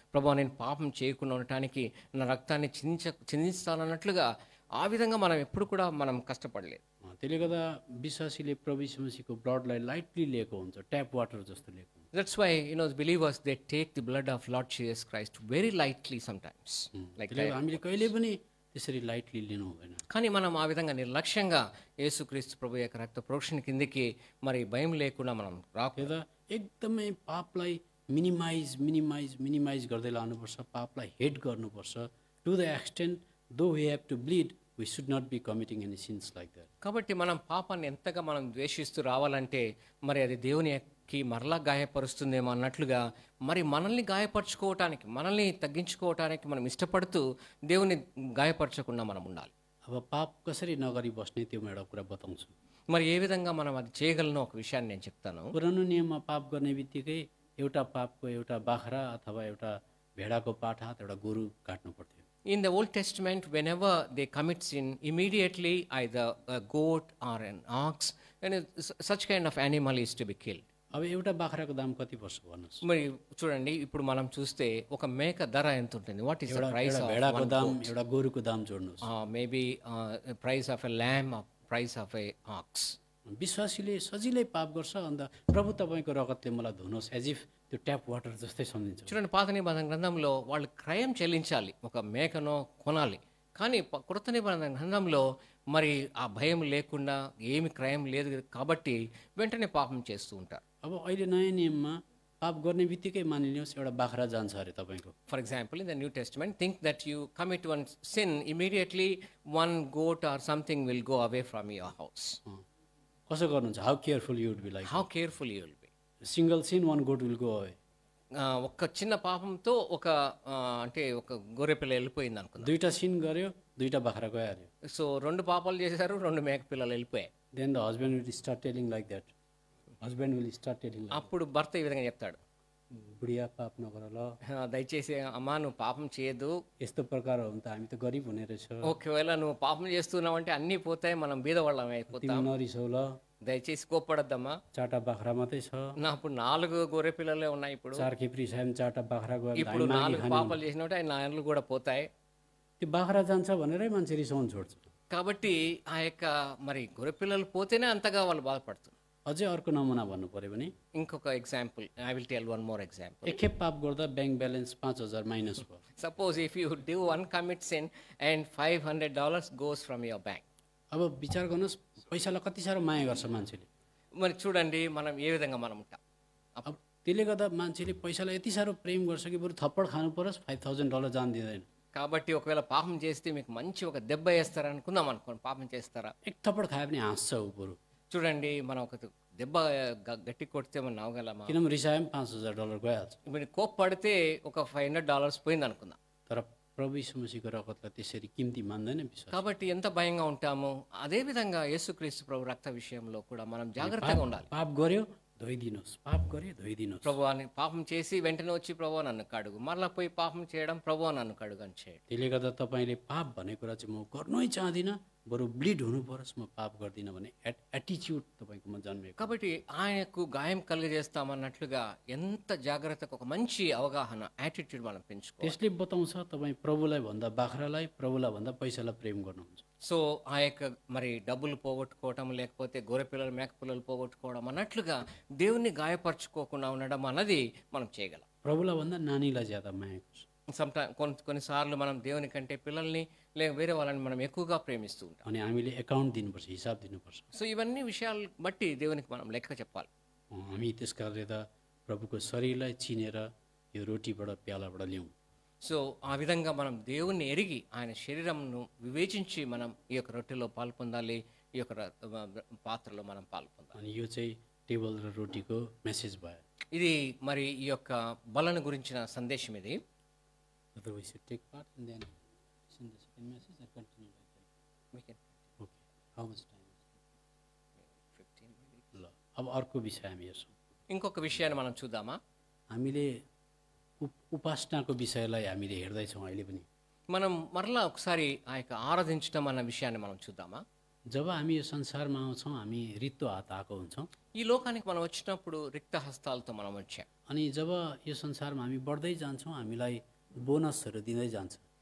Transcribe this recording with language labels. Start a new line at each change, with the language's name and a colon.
Telugu: ప్రభు నేను పాపం చేయకుండా ఉండటానికి నా రక్తాన్ని చిందిస్తానన్నట్లుగా ఆ విధంగా మనం ఎప్పుడు కూడా మనం కష్టపడలేదు.
Nepali: त्यसले गर्दा विश्वासीले प्रभु यीशु मसीहको ब्लडलाई लाइटली लिएको हुन्छ, ट्याप वाटर जस्तो लिएको हुन्छ.
English: That's why believers they take the blood of Lord Jesus Christ very lightly sometimes. Like
Nepali: त्यसले गर्दा हामीले कहिले पनि त्यसरी लाइटली लिनु हुँदैन.
Telugu: కానీ మనం ఆ విధంగా నిర్లక్ష్యంగా యేసుక్రీస్తు ప్రభు యొక్క రక్త ప్రోక్షణ కిందకి మరి భయం లేకుండా మనం
Nepali: त्यता एकदमै पापलाई मिनिमाइज गर्दै लानुपर्छ, पापलाई हेट गर्नुपर्छ.
English: To the extent though we have to bleed, we should not be committing any sins like that.
Telugu: కాబట్టి మనం పాపాన్ని ఎంతగా మనం ద్వేషిస్తూ రావాలంటే మరి అది దేవునికి మరలా గాయపరుస్తుందేమో అన్నట్లుగా మరి మనల్ని గాయపరచుకోవటానికి, మనల్ని తగ్గించుకోవటానికి మనం ఇష్టపడుతూ దేవుని గాయపరచకుండా మనం ఉండాలి.
Nepali: अब पाप कसरी नगरी बस्ने त्यो म एउटा कुरा बताउँछु.
Telugu: మరి ఏ విధంగా మనం అది చేయగలనో ఒక విషయాన్ని నేను చెప్తాను.
Nepali: पुरानो नियममा पाप गर्ने बित्तिकै एउटा पापको एउटा बाख्रा अथवा एउटा भेडाको पाठा, एउटा गोरु काट्नु पर्थ्यो.
English: In the Old Testament, whenever they commit sin, immediately either a goat or an ox, and such kind of animal is to be killed.
Nepali: अब एउटा बाख्राको दाम कति पर्छ भन्नुहोस्?
Telugu: మరి చూడండి, ఇప్పుడు మనం చూస్తే ఒక మేక ధర ఎంత ఉంటుంది?
English: what is the price of
Nepali: भेडाको दाम, एउटा गोरुको दाम जोड्नुहोस्.
English: Maybe price of a lamb, price of a ox.
Nepali: विश्वासीले सजिलै पाप गर्छ, अन्त प्रभु तपाईँको रगतले मलाई धुनुहोस्,
English: as if
Nepali: त्यो ट्याप वाटर जस्तै सम्झिन्छ.
Telugu: చూడండి, పాత నిబంధన గ్రంథంలో వాళ్ళు క్రయం చెల్లించాలి, ఒక మేకనో కొనాలి. కానీ కొత్త నిబంధన గ్రంథంలో మరి ఆ భయం లేకుండా ఏమి క్రయం లేదు కాబట్టి వెంటనే పాపం చేస్తూ ఉంటారు.
Nepali: अब अहिले नयाँ नियममा पाप गर्ने बित्तिकै मानिलिनुहोस् एउटा बाख्रा जान्छ अरे तपाईँको.
English: For example, in the New Testament, think that you commit one sin, immediately one goat or something will go away from your house.
Nepali: कसो गर्नुहुन्छ?
English: How careful you would be like. How careful you will be. Single sin one goat will go away.
Telugu: ఒక చిన్న పాపంతో ఒక అంటే ఒక గొర్రె పిల్ల వెళ్ళిపోయింది అనుకుందాం.
Nepali: दुईटा सिन गर्यो, दुईटा बाख्रा गइहाल्यो.
Telugu: సో 2 పాపాలు చేశారు, 2 మేక పిల్లలు వెళ్ళిపోయాయి.
English: Then the husband will start telling like that. Husband will start telling like,
Telugu: అప్పుడు భర్త ఈ విధంగా చెప్తాడు,
Nepali: बुढिया पाप नगर ल,
Telugu: దయచేసి అమ్మా నువ్వు పాపం చేయదు,
Nepali: यस्तो प्रकार हो भने त हामी त गरिब हुने रहेछ,
Telugu: ఒకవేళ నువ్వు పాపం చేస్తున్నావు అంటే అన్నీ పోతాయి, మనం బీదవాళ్ళం అయిపోతాం.
Nepali: तिमी नरिसौ ल.
Telugu: దయచేసి కోప్పడద్దమ్మా.
Nepali: 4टा बाख्रा मात्रै छ,
Telugu: నా అప్పుడు 4 గొర్రె పిల్లలే ఉన్నాయి. ఇప్పుడు
Nepali: 4 खिप्री छ भने 4टा बाख्रा गयो भने
Telugu: ఇప్పుడు
Nepali: हामी मागी 4 खाने।
Telugu: పాపాలు చేసినట్టు ఆయన 4 కూడా పోతాయి.
Nepali: त्यो बाख्रा जान्छ भनेरै मान्छे रिसाउन छोड्छ।
Telugu: కాబట్టి ఆ యొక్క మరి గొర్రె పిల్లలు పోతేనే అంతగా వాళ్ళు బాధపడుతున్నారు.
Nepali: अझै अर्को नमुना भन्नु पर्यो भने
Telugu: ఇంకొక example,
English: I will tell one more example.
Nepali: एकखेप पाप गर्दा ब्याङ्क ब्यालेन्स 5,000 माइनस भयो।
English: Suppose if you do one commit sin and $500 goes from your bank.
Nepali: अब विचार गर्नुहोस्, पैसालाई कति साह्रो माया गर्छ मान्छेले।
Telugu: మరి చూడండి మనం ఏ విధంగా మనం ఉంటాం.
Nepali: अब त्यसले गर्दा मान्छेले पैसालाई यति साह्रो प्रेम गर्छ कि बरु थप्पड खानु परोस्, $5,000 जान दिँदैन।
Telugu: కాబట్టి ఒకవేళ పాపం చేస్తే మీకు మంచి ఒక దెబ్బ వేస్తారా అనుకుందాం అనుకోండి. పాపం చేస్తారా?
Nepali: एक थप्पड खायो भने हाँस्छ ऊ बरु।
Telugu: చూడండి మనం ఒక దెబ్బ గట్టి కొడితే మనం నవ్వగలమా?
Nepali: किनभने रिसायो भने $5,000 गइहाल्छ।
Telugu: ఇప్పుడు కోప్పడితే ఒక $500 పోయింది అనుకుందాం.
Nepali: तर प्रभु यीशु मसीहको रगतलाई त्यसरी किम्ती मान्दैन विश्वास।
Telugu: కాబట్టి ఎంత భయంగా ఉంటామో అదే విధంగా యేసుక్రీస్తు ప్రభు రక్త విషయంలో కూడా మనం జాగ్రత్తగా ఉండాలి.
Nepali: पाप गर्यो धोइदिनुहोस्, पाप गर्यो धोइदिनुहोस्।
Telugu: ప్రభు అని పాపం చేసి వెంటనే వచ్చి ప్రభు నన్ను కడుగు, మరలా పోయి పాపం చేయడం ప్రభు నన్ను కడుగు అని చేయడం.
Nepali: त्यसले गर्दा तपाईँले पाप भन्ने कुरा चाहिँ म गर्नै चाहदिनँ, बरु ब्लिड हुनु परोस्, म पाप गर्दिनँ भन्ने एटिच्युड तपाईँकोमा जन्मेको।
Telugu: కాబట్టి ఆయనకు గాయం కలిగజేస్తామన్నట్లుగా ఎంత జాగ్రత్తగా ఒక మంచి అవగాహన యాటిట్యూడ్ మనం పెంచుకోవాలి.
Nepali: त्यसले बताउँछ तपाईँ प्रभुलाई भन्दा बाख्रालाई, प्रभुलाई भन्दा पैसालाई प्रेम गर्नुहुन्छ।
Telugu: సో ఆ యొక్క మరి డబ్బులు పోగొట్టుకోవటం లేకపోతే గొర్రె పిల్లలు మేక పిల్లలు పోగొట్టుకోవడం అన్నట్లుగా దేవుణ్ణి గాయపరచుకోకుండా ఉండడం అన్నది మనం చేయగలం.
Nepali: प्रभुलाई भन्दा नानीलाई ज्यादा माया गर्छ।
Telugu: కొన్నిసార్లు మనం దేవుని కంటే పిల్లల్ని లేక వేరే వాళ్ళని మనం ఎక్కువగా ప్రేమిస్తూ ఉంటాం.
Nepali: अनि हामीले एकाउन्ट दिनुपर्छ, हिसाब दिनुपर्छ।
Telugu: సో ఇవన్నీ విషయాలు బట్టి దేవునికి మనం లెక్క చెప్పాలి.
Nepali: हामी त्यस कारणले त प्रभुको शरीरलाई चिनेर यो रोटीबाट प्यालाबाट ल्याउँ।
Telugu: సో ఆ విధంగా మనం దేవుణ్ణి ఎరిగి ఆయన శరీరంను వివేచించి మనం ఈ యొక్క రొట్టెలో పాల్పొందాలి, ఈ యొక్క పాత్రలో మనం పాల్పొందాలి.
Nepali: अनि यो चाहिँ टेबल र रोटीको मेसेज भयो।
Telugu: ఇది మరి ఈ యొక్క బలను గురించిన సందేశం ఇది.
English: Whether we should take part and then listen the second message or continue like that? We can Okay. How much time? 15 minutes.
Nepali: ल अब अर्को विषय हामी हेर्छौँ।
Telugu: ఇంకొక విషయాన్ని మనం చూద్దామా?
Nepali: हामीले उपासनाको विषयलाई हामीले हेर्दैछौँ अहिले पनि।
Telugu: మనం మరలా ఒకసారి ఆ యొక్క ఆరాధించడం అన్న విషయాన్ని మనం చూద్దామా?
Nepali: जब हामी यो संसारमा आउँछौँ हामी रित्तो हात आएको हुन्छौँ।
Telugu: ఈ లోకానికి మనం వచ్చినప్పుడు రిక్త హస్తాలతో మనం వచ్చాం.
Nepali: अनि जब यो संसारमा हामी बढ्दै जान्छौँ हामीलाई बोनसहरू दिँदै जान्छ।